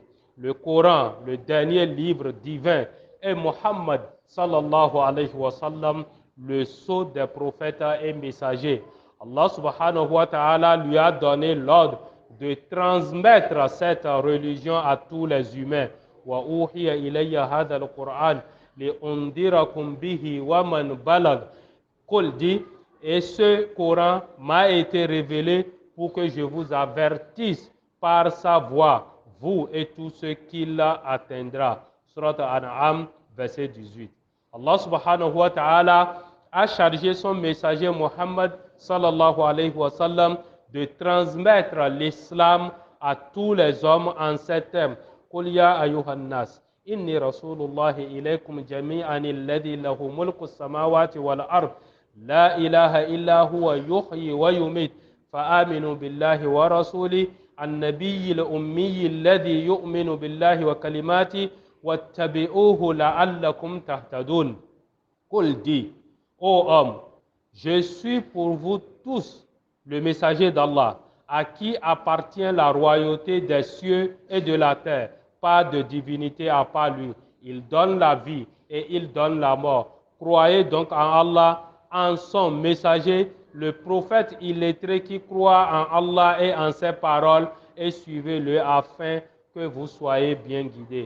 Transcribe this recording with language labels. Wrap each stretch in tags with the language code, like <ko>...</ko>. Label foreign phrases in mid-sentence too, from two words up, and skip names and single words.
<fr>Le Coran, le dernier livre divin, et Muhammad</fr> <ar>صلى الله عليه وسلم,</ar> <fr>le sceau des prophètes et messagers. Allah</fr> <ar>سبحانه وتعالى</ar> <fr>lui a donné l'ordre de transmettre cette religion à tous les humains.</fr> <ar>وأوحي إلي هذا القرآن لأنذركم به ومن بلغ.</ar> <fr>Qul dit, et ce Coran m'a été révélé pour que je vous avertisse par sa voix, vous et tous ceux qui l'atteindra. Surat An'am, verset 18. Allah</fr> <ar>سبحانه وتعالى</ar> <fr>a chargé son messager Muhammad</fr> <ar>صلى الله عليه وسلم</ar> <fr>de transmettre l'islam à tous les hommes en ces termes.</fr> <ar>قل يا أيها الناس إني رسول الله إليكم جميعا الذي له ملك السماوات والأرض لا إله إلا هو يحيي ويميت, فآمنوا بالله ورسوله النبي الأمي الذي يؤمن بالله وكلماته واتبعوه لعلكم تهتدون.</ar> <fr>Qul dit, ô homme, je suis pour vous tous le messager d'Allah, à qui appartient la royauté des cieux et de la terre, pas de divinité à part lui. Il donne la vie et il donne la mort. Croyez donc en Allah, en son messager, le prophète illettré qui croit en Allah et en ses paroles, et suivez-le afin que vous soyez bien guidés.</fr>